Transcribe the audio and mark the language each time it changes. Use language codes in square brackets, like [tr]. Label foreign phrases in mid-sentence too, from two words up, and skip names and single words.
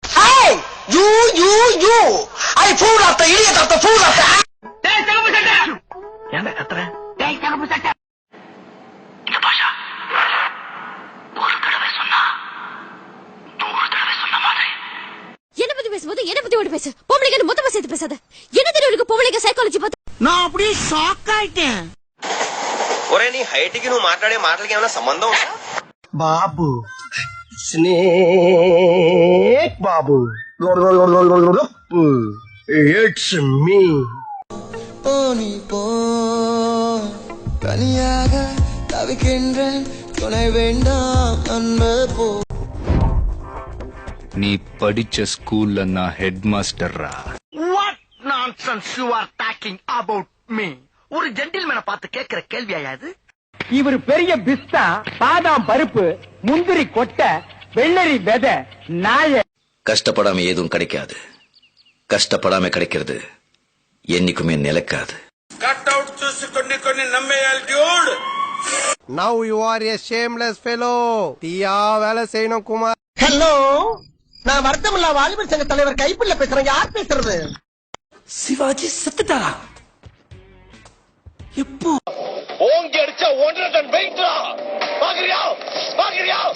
[ta] என்ன கத்துற? என்ன பத்தி பேசும்போது என்ன பத்தி ஓடி பேசு. பொம்பளைங்க மொத்தமா சேர்த்து பேசாத. என்ன தெரியும் பொம்பளைங்க சைக்காலஜி பார்த்து நான் அப்படியே ஷாக் ஆயிட்டேன். [te] ఒరే నీ హైట్ కి నువ్వు మాట్లాడే మాటలకి ఏమైనా సంబంధం ఉందా? [en] Babu snake Babu it's me. [ta] தனியாக தவிக்கின்றேன், துணை வேண்டாம் அன்பு போ. நீ படிச்ச ஸ்கூல்ல நான் [en] head master. What nonsense you are talking about me? [ta] ஒரு ஜென்டில்மேனை பார்த்து கேட்கிற கேள்வியா இது? இவர் பெரிய பிஸ்தா, பாதாம் பருப்பு, முந்திரி கொட்டை, வெள்ளரி விதை, நாய. கஷ்டப்படாம எதுவும் கிடைக்காது, கஷ்டப்படாம கிடைக்கிறது என்னைக்குமே நிலைக்காது. [te] కట్అవుట్ చూసి కొన్ని కొన్ని నమ్మేయాలి డ్యూడ్. [en] Now you are a shameless fellow. [ta] தீயா வேலை செய்யணும் குமார். ஹலோ, நான் வருத்தமில்லா வாலிபர் சங்க தலைவர் கைப்பிள்ள பேசுறேன். யார் பேசுறது? சிவாஜி செத்துட்டாரா? எப்போ? ஓங்கி அடிச்சா 1.5 டன் வெயிட்ரா. பாக்குறியா? பாக்குறியா?